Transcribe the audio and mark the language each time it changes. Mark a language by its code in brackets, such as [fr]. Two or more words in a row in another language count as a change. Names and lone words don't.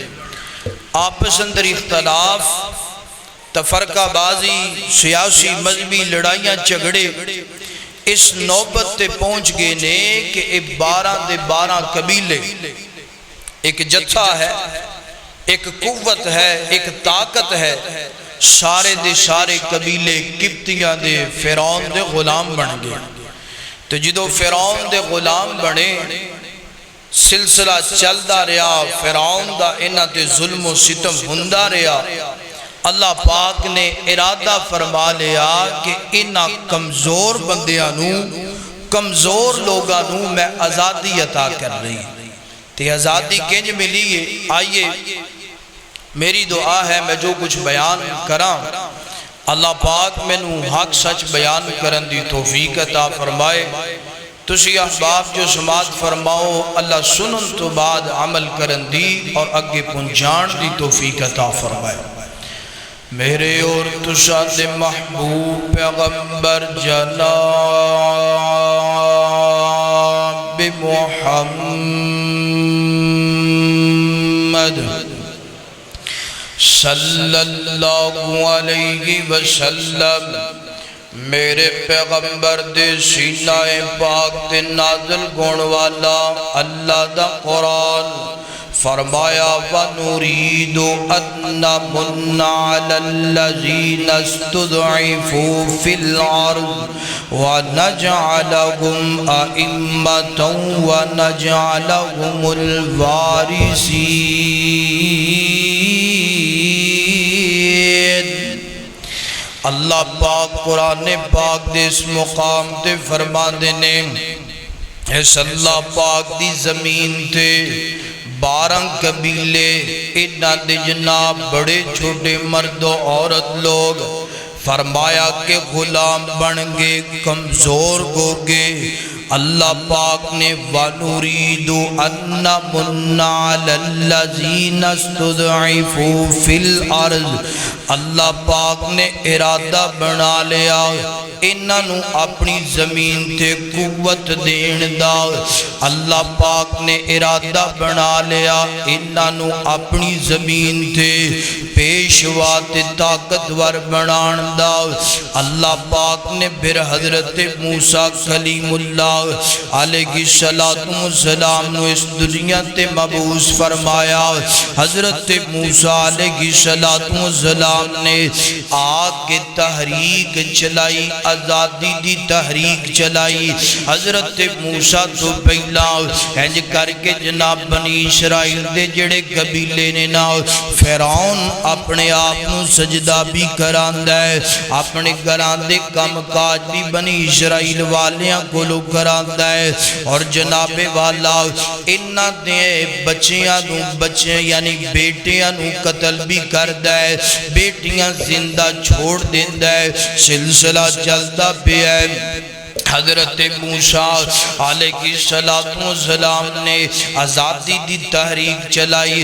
[pa] آپس اندر اختلاف، تفرقہ بازی، سیاسی مذہبی لڑائیاں جھگڑے اس نوبت تے پہنچ گئے نے کہ 12 دے 12 قبیلے ایک جتھا ہے، ایک قوت ہے، ایک طاقت ہے، سارے دے سارے قبیلے قبطیاں دے فرعون دے غلام بن گئے۔ تو جدو فرعون دے غلام بنے سلسلہ چلدا رہا، فرعون دا انہاں تے ظلم و ستم ہوندا رہا، اللہ پاک نے ارادہ فرما لیا کہ انہاں کمزور بندیاں کمزور لوگاں میں آزادی عطا کر رہی ہوں۔ تے آزادی کنج ملی ہے؟ آئیے میری دعا ہے میں جو کچھ بیان کراں اللہ پاک مینوں حق سچ بیان کرن دی توفیق عطا فرمائے۔ تسی احباب جو سماعت فرماؤ اللہ سنن تو بعد عمل کرن دی اور اگے پہنچان دی توفیق عطا فرمائے۔ میرے اور تسا دے محبوب پیغمبر جناب محمد صلی [ar] اللہ علیہ وسلم، [pa] میرے پیغمبر دے سینہ پاک تے نازل گون والا اللہ دا قرآن فرمایا [ar] وَنُرِيدُ أَن نَّمُنَّ عَلَى الَّذِينَ اسْتُضْعِفُوا فِي الْأَرْضِ وَنَجْعَلَهُمْ أَئِمَّةً وَنَجْعَلَهُمُ الْوَارِثِينَ۔ [pa] اللہ پاک قرآن پاک دے اس مقام تے فرما دینے اس اللہ پاک دی زمین تے 12 قبیلے انہاں دے جناب بڑے چھوٹے مرد و عورت لوگ فرمایا کہ غلام بن گے، کمزور ہو گے۔ اللہ پاک نے [ar] وَنُرِيدُ أَن نَّمُنَّ عَلَى الَّذِينَ اسْتُضْعِفُوا فِي الْأَرْضِ، [pa] اللہ پاک نے ارادہ بنا لیا انہوں اپنی زمین تے قوت دین دا۔ اللہ پاک نے ارادہ بنا لیا انہوں اپنی زمین تے پیشوا تے طاقتور بنان دا۔ اللہ پاک نے پھر حضرت موسیٰ کلیم اللہ [ar] علیہ السلام [pa] نو اس دنیا تے مبعوث فرمایا۔ حضرت موسیٰ [ar] علیہ السلام [pa] نے آگ کے تحریک چلائی، آزادی دی تحریک چلائی۔ حضرت موسیٰ تو پہلا ہنج کر کے جناب بنی اسرائیل دے جڑے قبیلے نے نا فرعون اپنے آپ نو سجدہ بھی کراندہ ہے، اپنے گھران دے کم کاج بھی بنی اسرائیل والیاں کو لو کراندہ ہے، اور جناب والا انہاں دے بچیاں نو بچے یعنی بیٹیاں نو قتل بھی کردہ ہے، بیٹیاں زندہ چھوڑ دیندہ ہے، سلسلہ چلتا پہ ہے۔ حضرت موسیٰ [ar] علیہ السلام [pa] نے آزادی دی تحریک چلائی۔